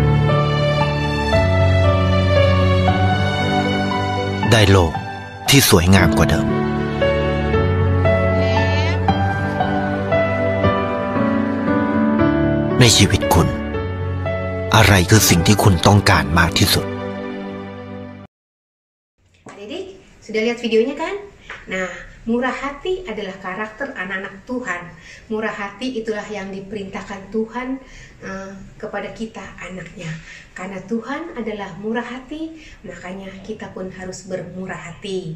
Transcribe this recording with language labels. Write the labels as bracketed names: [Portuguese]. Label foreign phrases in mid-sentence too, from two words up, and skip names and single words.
[Thai] ได้โลกที่สวยงามกว่าเดิมในชีวิตคุณอะไรคือสิ่งที่คุณต้องการมากที่สุด [Indonesian] Adik-adik, sudah lihat videonya kan? Nah, murah hati adalah karakter anak-anak Tuhan. Murah hati itulah yang diperintahkan Tuhan kepada kita anaknya. Karena Tuhan adalah murah hati, makanya kita pun harus bermurah hati.